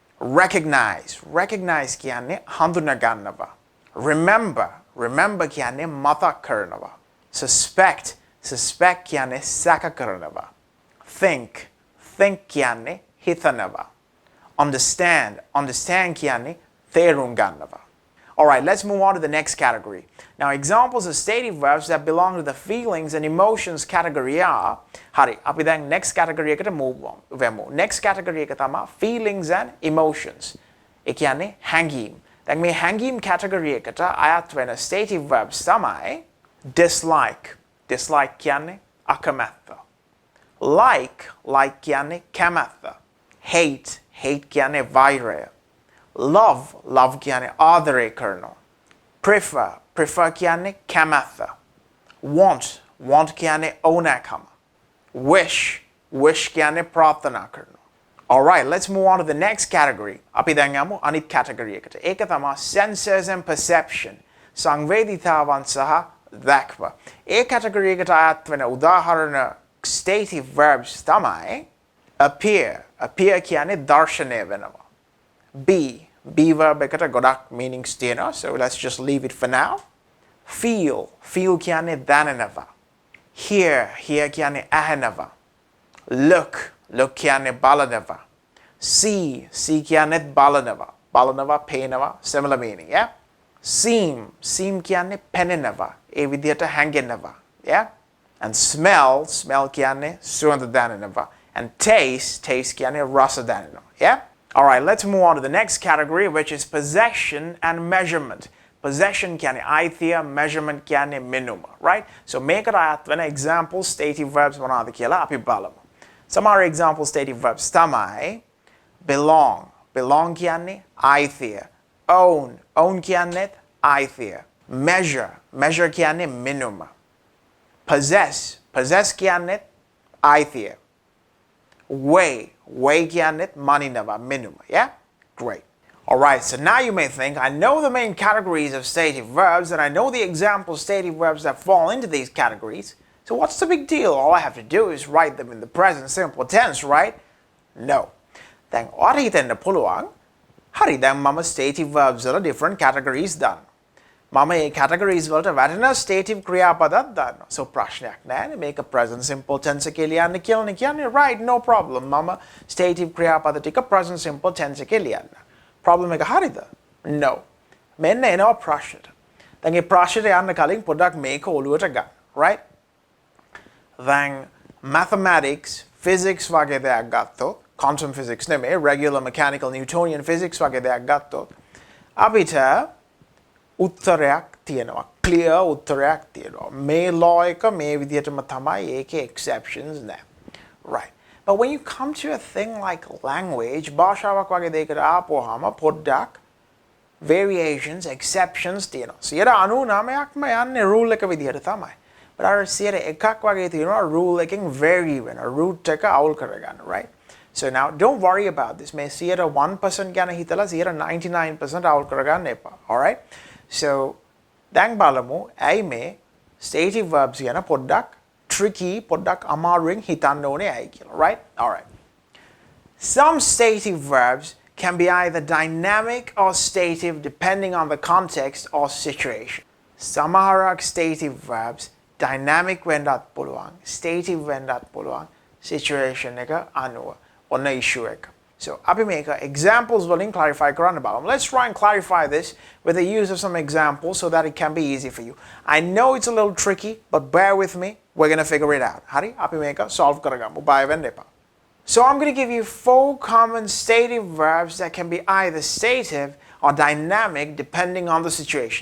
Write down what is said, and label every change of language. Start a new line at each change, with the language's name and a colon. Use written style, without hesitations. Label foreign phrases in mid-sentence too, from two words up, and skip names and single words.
Sinhala: Recognize කියන්නේ හඳුනා ගන්නවා. Remember කියන්නේ මතක් කරනවා. Suspect කියන්නේ සැක කරනවා. Think කියන්නේ හිතනවා. Understand කියන්නේ තේරුම් ගන්නවා.
English: Alright, let's move on to the next category. Now, examples of stative verbs that belong to the feelings and emotions category are
Sinhala: හරි, අපි දැන්
English: next category එකට move on. Next category
Sinhala: එක තමයි
English: feelings and emotions.
Sinhala: ඒ කියන්නේ හැඟීම්. දැන් මේ හැඟීම් category එකට අයත් වෙන
English: stative verbs
Sinhala: තමයි dislike කියන්නේ අකමැත්ත. Like කියන්නේ කැමැත්ත. Hate කියන්නේ වෛරය. Love කියන්නේ ආදරය කරනවා. Prefer කියන්නේ කැමැත්ත. Want කියන්නේ ඕනෑකම. Wish කියන්නේ ප්‍රාර්ථනා කරනවා.
English: All right, let's move on to the next category.
Sinhala: අපි දැන් යමු අනිත් category එකට. ඒක තමයි
English: senses and perception.
Sinhala: සංවේදීතාවන් සහ දැක්ම. ඒ category එකට අයත් වෙන උදාහරණ
English: stative verbs
Sinhala: තමයි appear. Appear කියන්නේ දර්ශනය වෙනවා.
English: be verb
Sinhala: එකට ගොඩක් meanings තියෙනවා.
English: So let's just leave it for now.
Sinhala: Feel කියන්නේ දැනෙනවා. Hear කියන්නේ ඇහෙනවා. Look කියන්නේ බලනවා. See කියන්නේ බලනවා පේනවා
English: similar meaning, yeah?
Sinhala: Seem කියන්නේ පෙනෙනවා. ඒ විදිහට හැඟෙනවා,
English: yeah?
Sinhala: And smell කියන්නේ සුවඳ දැනෙනවා. And taste කියන්නේ රස දැනෙනවා,
English: yeah? All right, let's move on to the next category, which is possession and measurement.
Sinhala: Possession කියන්නේ අයිතිය, measurement කියන්නේ මිනුම, right? So මේකට අයත් වෙන
English: example stative verbs
Sinhala: මොනවද කියලා අපි බලමු. Samaha
English: example stative verbs
Sinhala: තමයි belong කියන්නේ අයිතිය. own කියන්නේ අයිතිය. measure කියන්නේ මිනුම. possess කියන්නේ අයිතිය. weigh කියන්නේ මනිනවා මිනුම,
English: yeah? Great. All right, so now you may think, I know the main categories of stative verbs and I know the example stative verbs that fall into these categories. So what's the big deal? All I have to do is write them in the present simple tense, right? No. Then what
Sinhala: හිතෙන්න පුළුවන්? හරි, දැන් මම
English: stative verbs
Sinhala: වල
English: different categories
Sinhala: දන්නවා. මම මේ categories වලට වැටෙන
English: stative ක්‍රියාපදත්
Sinhala: දන්නවා. So ප්‍රශ්නයක් නැහැ. මේක
English: present simple tense
Sinhala: එකේ ලියන්න කියලා කියන්නේ
English: right, no problem.
Sinhala: මම stative ක්‍රියාපද ටික
English: present simple tense
Sinhala: එකේ ලියන්න. Problem එක හරිද? No. මෙන්න එනවා ප්‍රශ්නෙට. දැන් මේ ප්‍රශ්නෙට යන්න කලින් පොඩ්ඩක් මේක ඔලුවට ගන්න,
English: right? Then mathematics, physics
Sinhala: වගේ දෙයක් ගත්තොත්,
English: quantum physics
Sinhala: නෙමෙයි,
English: regular mechanical Newtonian physics
Sinhala: වගේ දෙයක් ගත්තොත්, අපිට උත්තරයක් තියෙනවා. Clear උත්තරයක් තියෙනවා. මේ law එක මේ විදිහටම තමයි, ඒකේ exceptions නැහැ.
English: Right. But when you come to a thing like language,
Sinhala: භාෂාවක් වගේ දෙයකට ආපුවාම පොඩ්ඩක් variations, exceptions තියෙනවා. 99%ක්ම යන්නේ rule එක විදිහට තමයි. But අර 100%ක් වගේ තියෙනවා rule එකෙන් vary වෙන, root එක අවුල් කරගන්න,
English: right? So now don't worry about this.
Sinhala: මේ 1% ගැන හිතලා 99% අවුල් කරගන්න එපා.
English: All right?
Sinhala: So දැන් බලමු ඇයි මේ
English: stative verbs
Sinhala: ගැන පොඩ්ඩක් tricky, පොඩ්ඩක් අමාරුවෙන් හිතන්න ඕනේ ඇයි කියලා,
English: right? All right. Some stative verbs can be either dynamic or stative depending on the context or situation.
Sinhala: සමහරක්
English: stative verbs dynamic
Sinhala: වෙන්නත් පුළුවන්, stative වෙන්නත් පුළුවන්, situation එක අනුව, ඔන්න issue එක. So අපි මේක examples වලින් clarify කරන්න බලමු.
English: Let's try and clarify this with the use of some examples so that it can be easy for you. I know it's a little tricky, but bear with me. We're going to figure it out.
Sinhala: හරි? අපි මේක solve කරගමු. බය වෙන්න එපා.
English: So I'm going to give you 4 common stative verbs that can be either stative or dynamic depending on the situation.